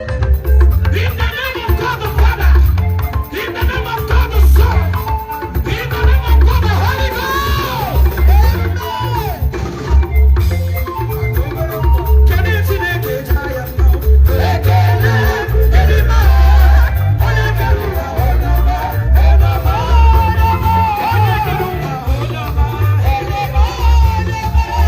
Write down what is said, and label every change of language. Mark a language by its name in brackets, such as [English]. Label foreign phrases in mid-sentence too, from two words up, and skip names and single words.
[English] In the name of God the Father, in the name of God the Son, in the name of God the Holy Ghost. Amen. [Igbo] Kedu Chineke ji aya mma? Ekele, ịdị mma. Onye kere ụwa, onye ọma, onye ọma, onye ọma. Onye kere ụwa, onye ọma, onye ọma, onye ọma.